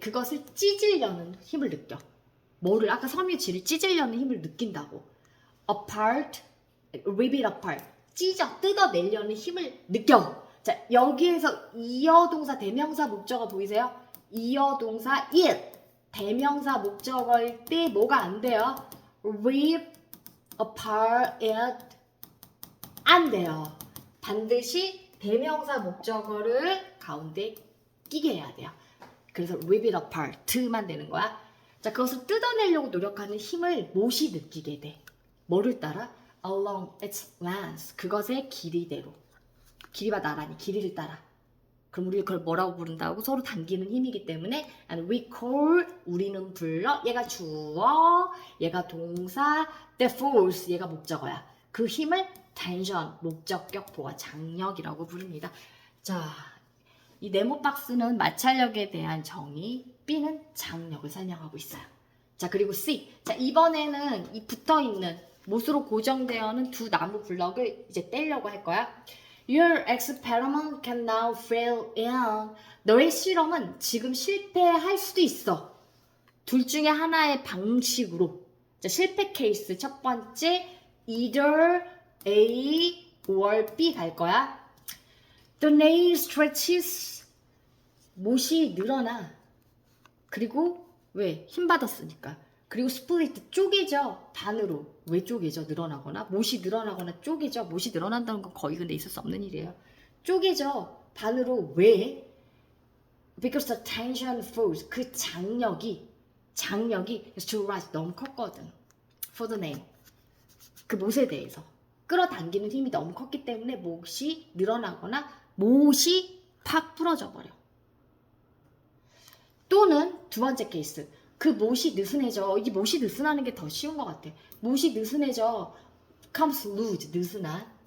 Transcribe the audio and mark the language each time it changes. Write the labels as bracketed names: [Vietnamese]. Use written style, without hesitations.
[Korean] 그것을 찢으려는 힘을 느껴. 뭐를? 아까 섬유질을 찢으려는 힘을 느낀다고. [English] Apart, rip it apart. [Korean] 뜯어내려는 힘을 느껴. 자, 여기에서 이어동사 대명사 목적어 보이세요? 이어동사 it. 대명사 목적어일 때 뭐가 안 돼요? rip apart it 안 돼요. 반드시 대명사 목적어를 가운데 끼게 해야 돼요. 그래서 rip it apart만 되는 거야. 자, 그것을 뜯어내려고 노력하는 힘을 못이 느끼게 돼. 뭐를 따라? [English] along its length. [Korean] 그것의 길이대로. 길이와 나란히 길이를 따라. 그럼 우리 그걸 뭐라고 부른다고? 서로 당기는 힘이기 때문에 [English] and we call [Korean] 우리는 불러 얘가 주어 얘가 동사 the force 얘가 목적어야. 그 힘을 tension 목적격 보아 장력이라고 부릅니다. 자, 이 네모 박스는 마찰력에 대한 정의, B는 장력을 설명하고 있어요. 자, 그리고 C. 자, 이번에는 이 붙어있는 못으로 고정되어있는 두 나무 블럭을 이제 떼려고 할 거야. [English] Your experiment can now fail in. [Korean] 너의 실험은 지금 실패할 수도 있어. 둘 중에 하나의 방식으로. 자, 실패 케이스 첫 번째 either [English] A or B [Korean] 갈 거야. [English] The nail stretches. [Korean] 못이 늘어나. 그리고 왜? 힘 받았으니까. 그리고 split 쪼개져. 반으로. 왜 쪼개져? 늘어나거나. 못이 늘어나거나 쪼개져. 못이 늘어난다는 건 거의 근데 있을 수 없는 일이에요. 쪼개져. 반으로. 왜? [English] Because the tension force. [Korean] 그 장력이 [English] is too much. [Korean] 너무 컸거든. [English] For the nail. [Korean] 그 못에 대해서. 끌어당기는 힘이 너무 컸기 때문에 못이 늘어나거나 못이 팍 부러져 버려. 또는 두 번째 케이스. 그 못이 느슨해져. 이게 못이 느슨하는 게 더 쉬운 것 같아. 못이 느슨해져. [English] comes loose. [Korean] 느슨한.